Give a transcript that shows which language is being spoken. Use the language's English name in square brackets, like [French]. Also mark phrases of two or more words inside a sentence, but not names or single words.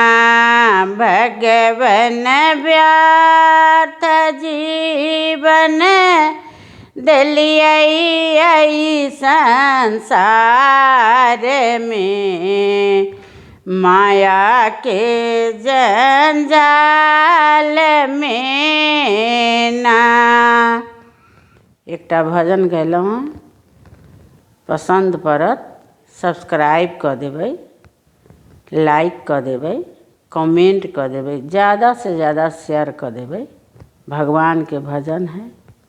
[Maithili] भगवन व्यर्थ जीवन दिलियै संसार में, माया के जंजाल में ना। एकटा भजन गैलहुँ, पसंद पड़त सब्सक्राइब कऽ देबै, लाइक कऽ देबै, कमेंट कऽ देबै, ज़्यादा से ज़्यादा शेयर कऽ देबै। भगवान के भजन है।